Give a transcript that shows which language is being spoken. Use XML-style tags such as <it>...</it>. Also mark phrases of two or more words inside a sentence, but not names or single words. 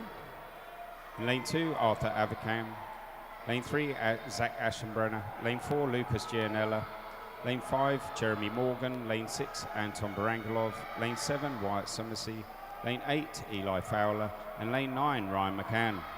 <en>In lane 2, Arthur Avicam. Lane 3, Zach Aschenbrenner. Lane 4, Lucas Gianella. Lane 5, Jeremy Morgan. Lane 6, Anton Barangalov. Lane 7, Wyatt Summersey. Lane 8, Eli Fowler. And lane 9, Ryan McCann.</en>